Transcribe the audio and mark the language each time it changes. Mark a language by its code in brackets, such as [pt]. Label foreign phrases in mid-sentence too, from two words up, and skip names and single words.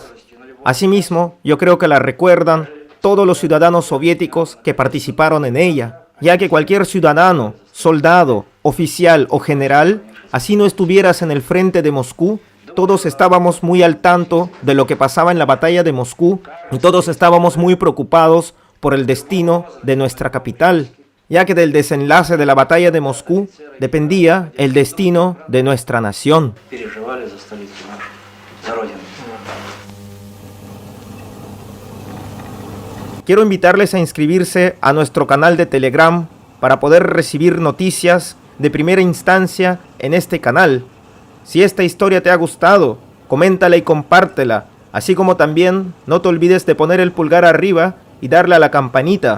[es] Asimismo, yo creo que la recuerdan todos los ciudadanos soviéticos que participaron en ella, ya que cualquier ciudadano, soldado, oficial o general, así no estuvieras en el frente de Moscú, todos estábamos muy al tanto de lo que pasaba en la batalla de Moscú y todos estábamos muy preocupados por el destino de nuestra capital, ya que del desenlace de la batalla de Moscú dependía el destino de nuestra nación. [ru] Переживали за столицу нашу, за родину. [es] Quiero invitarles a inscribirse a nuestro canal de Telegram para poder recibir noticias de primera instancia en este canal. Si esta historia te ha gustado, coméntala y compártela, así como también no te olvides de poner el pulgar arriba y darle a la campanita.